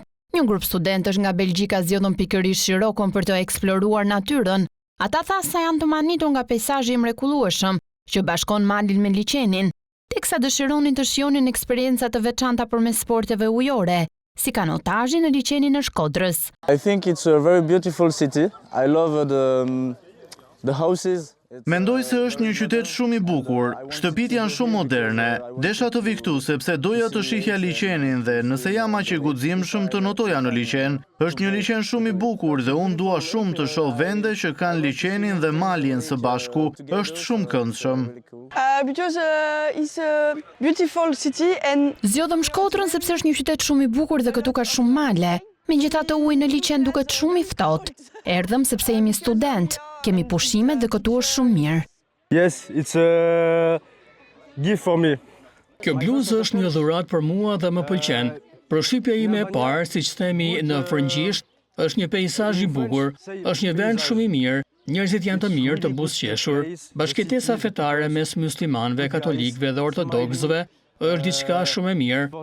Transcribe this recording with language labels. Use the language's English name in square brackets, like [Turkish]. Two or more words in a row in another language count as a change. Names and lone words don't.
[Albanian] Një grup studentësh nga Belgjika zgjodhën pikërisht Shirokon për të eksploruar natyrën. Ata tha se janë të manitur nga peizazhi i mrekullueshëm që bashkon malin me liçenin, teksa dëshironin të shijonin eksperienca të veçanta përmes sporteve ujore, si kanotazhi në liçenin e Shkodrës. [English] I think it's a very beautiful city. I love the houses. [Albanian] Mendoj se është një qytet shumë i bukur, shtëpit janë shumë moderne, desha të vi këtu sepse doja të shihja liçenin dhe nëse jam aq i guximshëm të notoja në liçen, është një liçen shumë i bukur dhe unë dua shumë të shoh vende që kanë liçenin dhe malin së bashku, është shumë këndshëm. [English] Because it's a beautiful city and [Albanian] Zgjodhëm Shkodrën sepse është një qytet shumë i bukur dhe këtu ka shumë male. Megjithatë uji në liçen duket shumë i ftohtë. Erdhëm sepse jemi student, kemi pushime dhe këtu është shumë mirë. [English] Yes, it's a gift for me. [Albanian] Kjo bluzë është një dhuratë për mua dhe më pëlqen. Përshtypja ime e parë, siç themi në frëngjisht, është një peizazh i bukur, është një vend shumë i mirë, njerëzit janë të mirë, të buzëqeshur, bashkëtesa fetare mes muslimanëve, katolikëve dhe ortodoksëve është diçka shumë e mirë.